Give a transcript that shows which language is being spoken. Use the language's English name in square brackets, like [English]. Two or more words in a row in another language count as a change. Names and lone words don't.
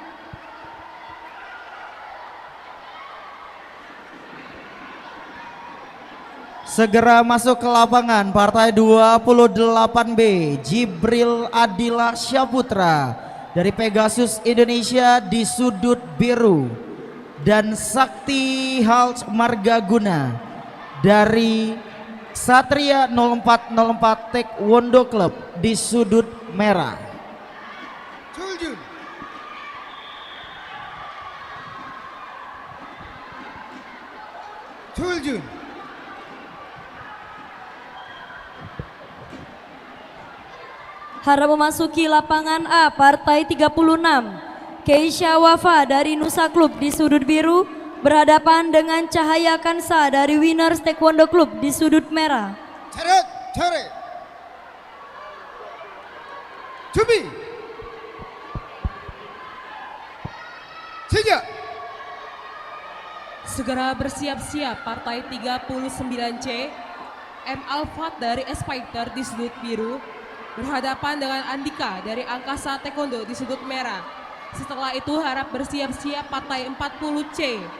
[Indonesian] Segera masuk ke lapangan partai 28B Jibril Adila Syaputra dari Pegasus Indonesia di sudut biru dan Sakti Hals Margaguna dari Satria 0404 Taekwondo Club di sudut merah. 줄줄 조일준. Harap memasuki lapangan A, partai 36. Keisha Wafa dari Nusa Club di sudut biru berhadapan dengan Cahaya Kansa dari Winners Taekwondo Club di sudut merah. [Korean] 차렷 차례. 준비. 시작. [Indonesian] Segera bersiap-siap partai 39C. M. Alfat dari S-Fighter di sudut biru berhadapan dengan Andika dari Angkasa Taekwondo di sudut merah. Setelah itu harap bersiap-siap partai 40C.